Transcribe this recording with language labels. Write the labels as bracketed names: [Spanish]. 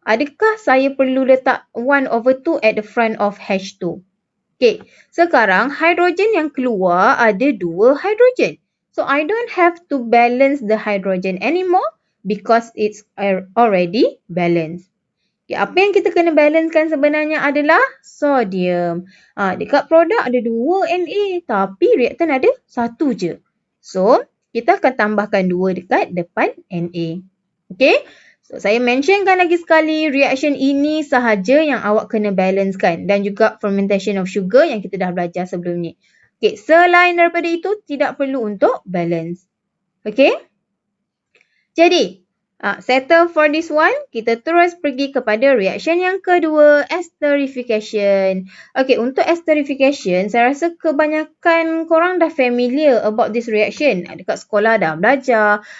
[Malay] Adakah saya perlu letak [English] 1/2 at the front of H2? [Malay] Okay, sekarang hidrogen yang keluar ada 2 hidrogen. [English] So I don't have to balance the hydrogen anymore because it's already balanced. [Malay] Okay, apa yang kita kena balancekan sebenarnya adalah sodium. Dekat produk ada 2 Na tapi reaktan ada 1 je. So, kita akan tambahkan 2 dekat depan Na. Okay? So, saya mentionkan lagi sekali, reaction ini sahaja yang awak kena balancekan dan juga fermentation of sugar yang kita dah belajar sebelum ni. Okay, selain daripada itu, tidak perlu untuk balance. Okay? [English] Jadi, settle for this one. [Malay] Kita terus pergi kepada reaction yang kedua, esterification. Okay, untuk esterification, saya rasa kebanyakan korang dah [English] familiar about this reaction. [Malay] Dekat sekolah dah belajar.